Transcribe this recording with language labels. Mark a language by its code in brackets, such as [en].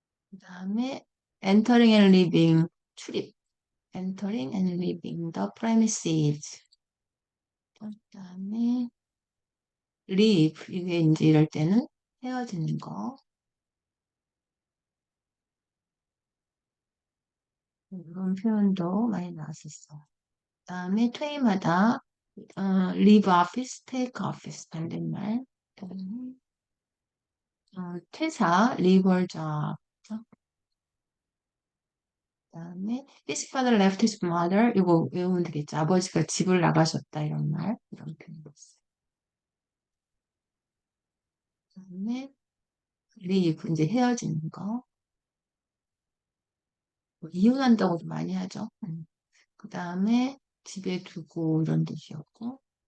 [ko] 그다음에 [en] entering and leaving 출입. entering and leaving the premises. [ko] 그다음에 leave 이게 이제 이럴 때는 헤어지는 거. 이런 표현도 많이 나왔었어. 그다음에 퇴임하다, [en] leave office, take office [ko] 반대말. 그다음에 퇴사, [en] leave her job. [ko] 그다음에 [en] his father left his mother. [ko] 이거 외우면 되겠죠. 아버지가 집을 나가셨다 이런 말, 이런 표현도 있어요. 그다음에 leave 이제 헤어지는 거. 뭐 이혼한다고도 많이 하죠. 그다음에 집에 두고 이런 뜻이었고.